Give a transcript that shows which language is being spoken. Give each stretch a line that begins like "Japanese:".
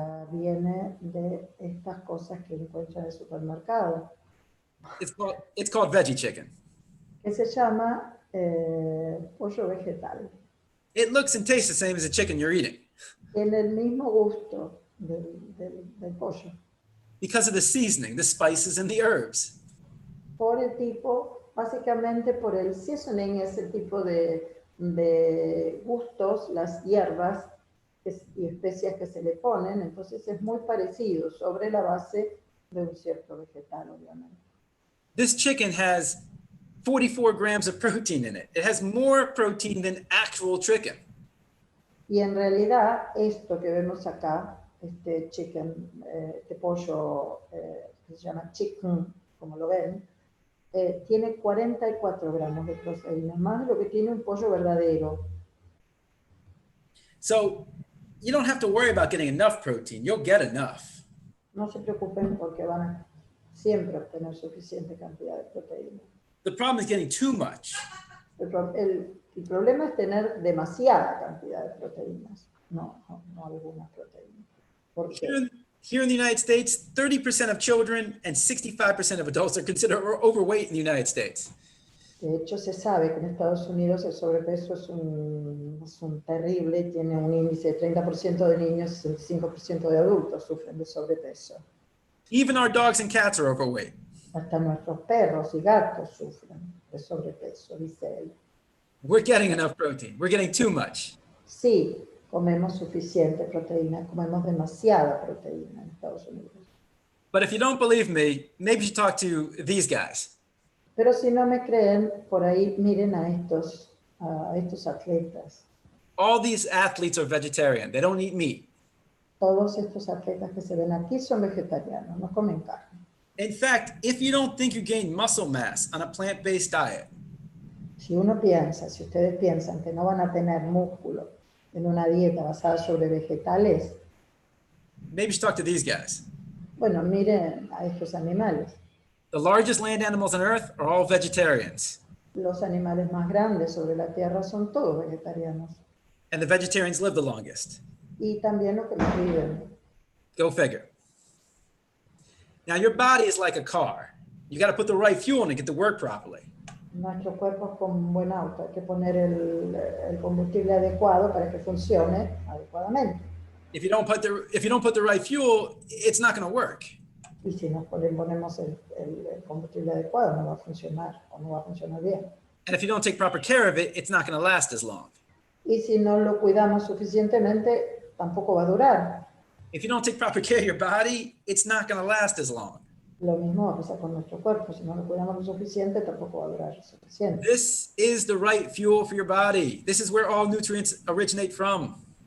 Spanish: Viene de estas cosas que encuentran en el supermercado.
English: It's called veggie chicken.
Spanish: Que se llama pollo vegetal.
English: It looks and tastes the same as the chicken you're eating.
Spanish: Tiene el mismo gusto del pollo.
English: Because of the seasoning, the spices, and the herbs.
Spanish: Por el tipo, básicamente por el seasoning, es el tipo de gustos, las hierbas y especias que se le ponen, entonces es muy parecido sobre la base de un cierto vegetal, obviamente.
English: This chicken has 44 grams of protein in it. It has more protein than actual chicken.
Spanish: Y en realidad, esto que vemos acá, este chicken, este pollo que se llama chicken, como lo ven, tiene 44 gramos de proteína, más de lo que tiene un pollo verdadero.
English: So you don't have to worry about getting enough protein. You'll get enough.
Spanish: No se preocupen porque van a siempre obtener suficiente cantidad de proteína.
English: The problem is getting too much.
Spanish: El problema es tener demasiada cantidad de proteínas, no algunas proteínas. Porque
English: Here in the United States, 30% of children and 65% of adults are considered overweight in the United States.
Spanish: de hecho se sabe que en Estados Unidos el sobrepeso es un terrible, tiene un índice de 30% de niños y 65% de adultos sufren de sobrepeso.
English: Even our dogs and cats are overweight.
Spanish: Hasta nuestros perros y gatos sufren de sobrepeso, dice él.
English: We're getting enough protein. We're getting too much.
Spanish: Sí, comemos suficiente proteína, comemos demasiada proteína en Estados Unidos.
English: But if you don't believe me, maybe you should talk to these guys.
Spanish: Pero si no me creen, por ahí miren a estos atletas.
English: All these athletes are vegetarian. They don't eat meat.
Spanish: Todos estos atletas que se ven aquí son vegetarianos, no comen carne.
English: In fact, if you don't think you gain muscle mass on a plant-based diet,
Spanish: Si ustedes piensan que no van a tener músculo en una dieta basada sobre vegetales,
English: maybe you should talk to these guys.
Spanish: bueno, miren a estos animales.
English: The largest land animals on Earth are all vegetarians.
Spanish: Los animales más grandes sobre la Tierra son todos vegetarianos.
English: And the vegetarians live the longest.
Spanish: Y también los que más viven.
English: Go figure. Now, your body is like a car. You got to put the right fuel in to get to work properly.
Spanish: Nuestro cuerpo es como un buen auto, hay que poner el combustible adecuado para que funcione adecuadamente.
English: If you don't put the right fuel, it's not going to work.
Spanish: Y si no ponemos el combustible adecuado, no va a funcionar o no va a funcionar bien.
English: And if you don't take proper care of it, it's not going to last as long.
Spanish: Y si no lo cuidamos suficientemente, tampoco va a durar.
English: If you don't take proper care of your body, it's not going to last as long.
Spanish: Lo mismo va a pasar con nuestro cuerpo. Si no lo cuidamos lo suficiente, tampoco va a durar lo suficiente.
English: This is the right fuel for your body. This is where all nutrients originate from.